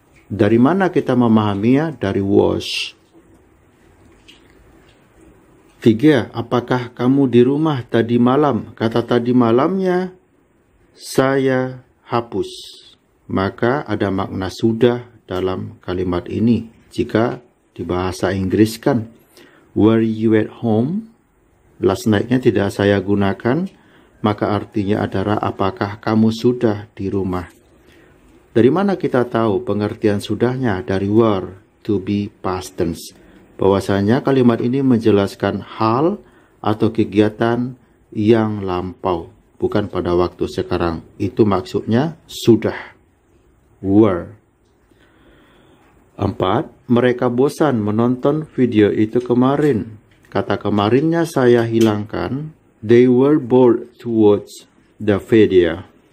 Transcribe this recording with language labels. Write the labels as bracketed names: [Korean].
[Indonesian] Dari mana kita memahaminya? Dari was. 3. Apakah kamu di rumah tadi malam? Kata tadi malamnya saya hapus. Maka ada makna sudah dalam kalimat ini. Jika di bahasa Inggris kan, [English] were you at home? Last night- [Indonesian] nya tidak saya gunakan, maka artinya adalah apakah kamu sudah di rumah? Dari mana kita tahu pengertian sudahnya? [English] Dari were, to be past tense. [Indonesian] Bahwasanya kalimat ini menjelaskan hal atau kegiatan yang lampau, bukan pada waktu sekarang. Itu maksudnya sudah. Were. 4. Mereka bosan menonton video itu kemarin. Kata kemarinnya saya hilangkan. [English] They were bored to watch the video.